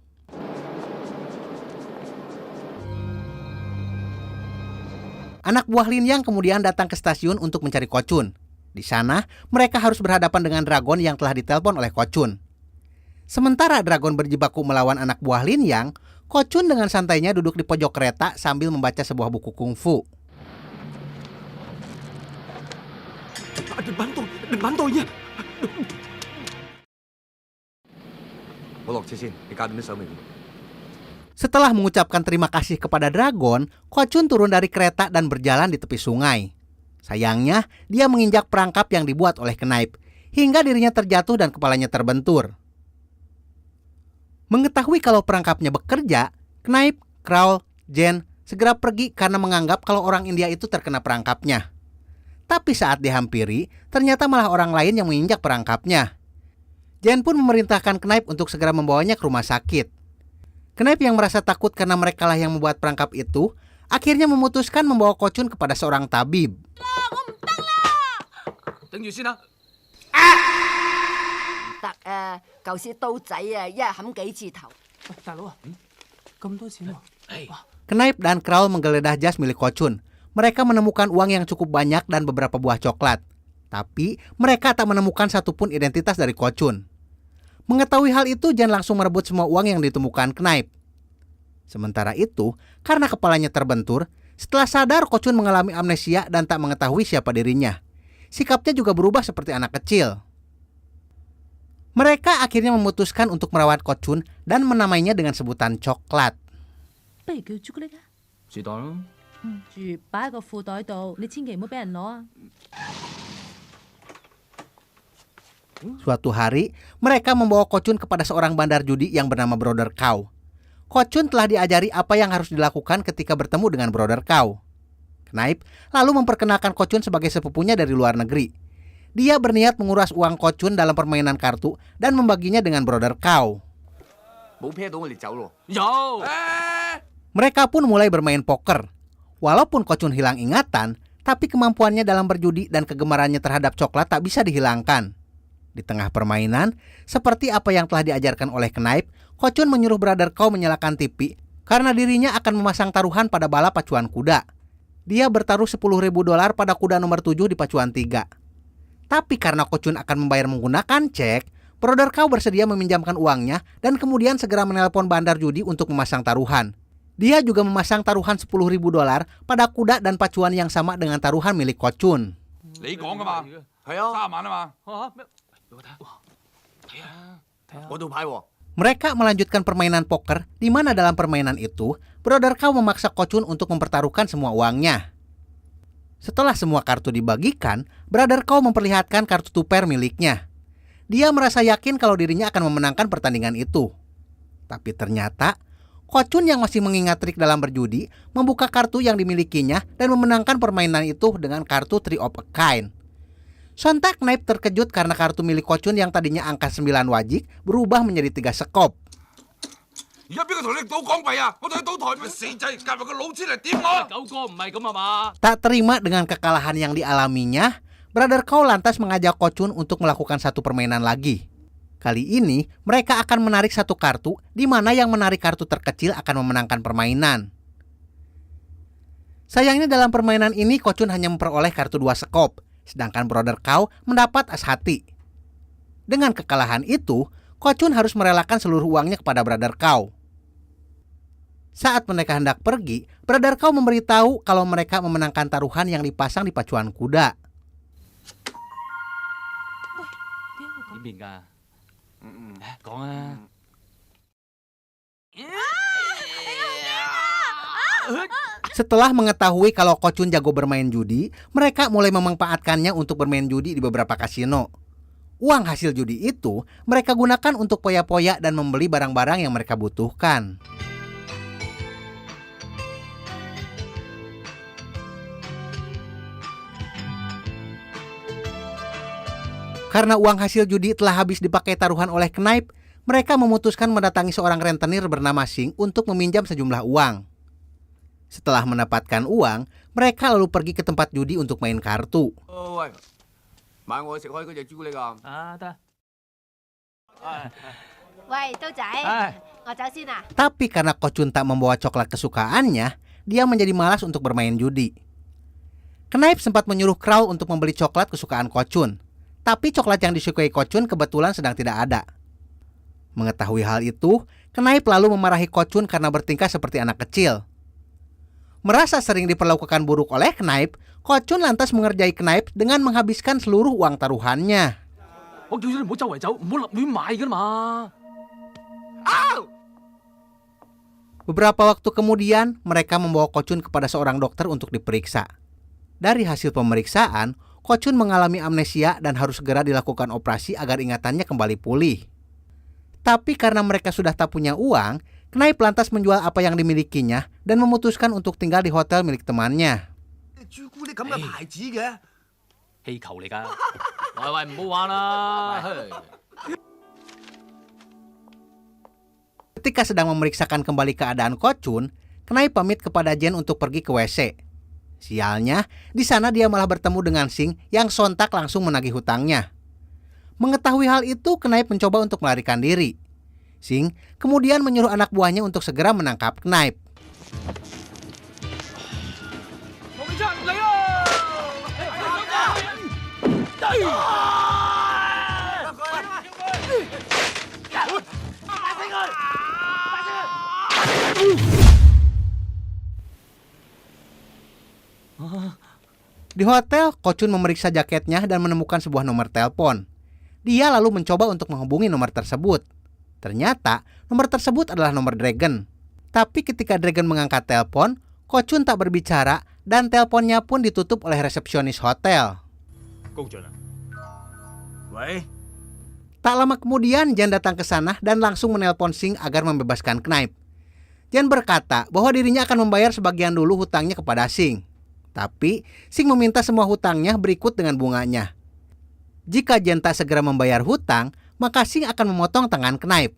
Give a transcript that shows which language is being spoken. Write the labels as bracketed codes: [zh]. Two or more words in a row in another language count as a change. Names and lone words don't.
[id] Anak buah Lin Yang kemudian datang ke stasiun untuk mencari Ko Chun. Di sana, mereka harus berhadapan dengan Dragon yang telah ditelepon oleh Ko Chun. Sementara Dragon berjibaku melawan anak buah Lin Yang, Ko Chun dengan santainya duduk di pojok kereta sambil membaca sebuah buku kungfu. [yue] 我落車先，你搞掂啲手尾。 [id] Setelah mengucapkan terima kasih kepada Dragon, Ko Chun turun dari kereta dan berjalan di tepi sungai. Sayangnya, dia menginjak perangkap yang dibuat oleh Knipe, hingga dirinya terjatuh dan kepalanya terbentur. Mengetahui kalau perangkapnya bekerja, Knipe, Crowl, Jen segera pergi karena menganggap kalau orang India itu terkena perangkapnya. Tapi saat dihampiri, ternyata malah orang lain yang menginjak perangkapnya. Jen pun memerintahkan Knipe untuk segera membawanya ke rumah sakit. Knipe yang merasa takut karena merekalah yang membuat perangkap itu, akhirnya memutuskan membawa Ko Chun kepada seorang tabib. [yue] 頂住先啦！得啊，舊時刀仔啊，一日冚幾次頭。大佬啊，咁多錢喎！ [id] Knipe dan Crowl menggeledah jas milik Ko Chun. Mereka menemukan uang yang cukup banyak dan beberapa buah coklat. Tapi mereka tak menemukan satupun identitas dari Ko Chun. Mengetahui hal itu, Jan langsung merebut semua uang yang ditemukan Knipe. Sementara itu, karena kepalanya terbentur, setelah sadar Ko Chun mengalami amnesia dan tak mengetahui siapa dirinya. Sikapnya juga berubah seperti anak kecil. Mereka akhirnya memutuskan untuk merawat Ko Chun dan menamainya dengan sebutan coklat. [yue] 不如叫朱古力啊！是但啦。住擺喺個褲袋度，你千祈唔好俾人攞啊！ [id] Suatu hari, mereka membawa Ko Chun kepada seorang bandar judi yang bernama Brother Cow. Ko Chun telah diajari apa yang harus dilakukan ketika bertemu dengan Brother Cow. Knipe lalu memperkenalkan Ko Chun sebagai sepupunya dari luar negeri. Dia berniat menguras uang Ko Chun dalam permainan kartu dan membaginya dengan Brother Cow. [yue] 冇啤到我哋走咯。有。 [id] Mereka pun mulai bermain poker. Walaupun Ko Chun hilang ingatan, tapi kemampuannya dalam berjudi dan kegemarannya terhadap coklat tak bisa dihilangkan. Di tengah permainan, seperti apa yang telah diajarkan oleh Knipe, Ko Chun menyuruh Brother Cow menyalakan TV karena dirinya akan memasang taruhan pada balap pacuan kuda. Dia bertaruh $10.000 pada kuda nomor 7 di pacuan 3. Tapi karena Ko Chun akan membayar menggunakan cek, Brother Cow bersedia meminjamkan uangnya dan kemudian segera menelpon bandar judi untuk memasang taruhan. Dia juga memasang taruhan $10.000 pada kuda dan pacuan yang sama dengan taruhan milik Ko Chun. [yue] 你講噶嘛？係啊， 30萬啊嘛。嚇咩？我度牌喎。 [id] Mereka melanjutkan permainan poker, di mana dalam permainan itu, Brother Cow memaksa Ko Chun untuk mempertaruhkan semua uangnya. Setelah semua kartu dibagikan, Brother Chow memperlihatkan kartu tuper miliknya. Dia merasa yakin kalau dirinya akan memenangkan pertandingan itu. Tapi ternyata, Ko Chun yang masih mengingat trik dalam berjudi membuka kartu yang dimilikinya dan memenangkan permainan itu dengan kartu [en] Three of a Kind. [id] Sontak Knipe terkejut karena kartu milik Ko Chun yang tadinya angka 9 wajik berubah menjadi 3 sekop. [yue] 而家邊個同你賭港幣啊？我同你賭台咪死仔，夾埋個老千嚟點我！九哥唔係咁啊嘛？ [id] Tak terima dengan kekalahan yang dialaminya, Brother Chow lantas mengajak Ko Chun untuk melakukan satu permainan lagi. Kali ini, mereka akan menarik satu kartu, di mana yang menarik kartu terkecil akan memenangkan permainan. Sayangnya dalam permainan ini, Ko Chun hanya memperoleh kartu 2 sekop, sedangkan Brother Chow mendapat as hati. Dengan kekalahan itu, Ko Chun harus merelakan seluruh uangnya kepada Brother Chow. Saat mereka hendak pergi, Brother Chow memberitahu kalau mereka memenangkan taruhan yang dipasang di pacuan kuda. [yue] 點變㗎？講啊！ [id] Setelah mengetahui kalau Ko Chun jago bermain judi, mereka mulai memanfaatkannya untuk bermain judi di beberapa kasino. Uang hasil judi itu mereka gunakan untuk poya-poya dan membeli barang-barang yang mereka butuhkan. Karena uang hasil judi telah habis dipakai taruhan oleh Knipe, mereka memutuskan mendatangi seorang rentenir bernama Sing untuk meminjam sejumlah uang. Setelah mendapatkan uang, mereka lalu pergi ke tempat judi untuk main kartu. [yue] 喂，買我食開嗰隻朱古力啊！啊得。喂，刀仔，唉，我走先啊。 [id] Tapi karena Ko Chun tak membawa coklat kesukaannya, dia menjadi malas untuk bermain judi. Knipe sempat menyuruh Crow untuk membeli coklat kesukaan Ko Chun. Tapi coklat yang disukai Ko Chun kebetulan sedang tidak ada. Mengetahui hal itu, Knipe lalu memarahi Ko Chun karena bertingkah seperti anak kecil. Merasa sering diperlakukan buruk oleh Knipe, Ko Chun lantas mengerjai Knipe dengan menghabiskan seluruh uang taruhannya. [yue] 我叫咗你唔好周圍走，唔好立亂買㗎嘛。 [id] Beberapa waktu kemudian, mereka membawa Ko Chun kepada seorang dokter untuk diperiksa. Dari hasil pemeriksaan, Ko Chun mengalami amnesia dan harus segera dilakukan operasi agar ingatannya kembali pulih. Tapi karena mereka sudah tak punya uang, Knipe lantas menjual apa yang dimilikinya dan memutuskan untuk tinggal di hotel milik temannya. [yue] 朱古力咁嘅牌子嘅，氣球嚟㗎。喂喂，唔好玩啦！嘿 [id] Ketika sedang memeriksakan kembali keadaan Ko Chun, Knipe pamit kepada Jen untuk pergi ke WC. Sialnya, di sana dia malah bertemu dengan Sing yang sontak langsung menagih hutangnya. Mengetahui hal itu, Knipe mencoba untuk melarikan diri. Sing kemudian menyuruh anak buahnya untuk segera menangkap Knipe. [yue] 黃明章嚟啦！ [id] Di hotel, Ko Chun memeriksa jaketnya dan menemukan sebuah nomor telepon. Dia lalu mencoba untuk menghubungi nomor tersebut. Ternyata, nomor tersebut adalah nomor Dragon. Tapi ketika Dragon mengangkat telepon, Ko Chun tak berbicara dan teleponnya pun ditutup oleh resepsionis hotel. [yue] 高進啊，喂， [id] Tak lama kemudian, Jan datang ke sana dan langsung menelpon Sing agar membebaskan Knipe. Jan berkata bahwa dirinya akan membayar sebagian dulu hutangnya kepada Sing. Tapi Sing meminta semua hutangnya berikut dengan bunganya. Jika Jan tak segera membayar hutang, maka Sing akan memotong tangan Knipe.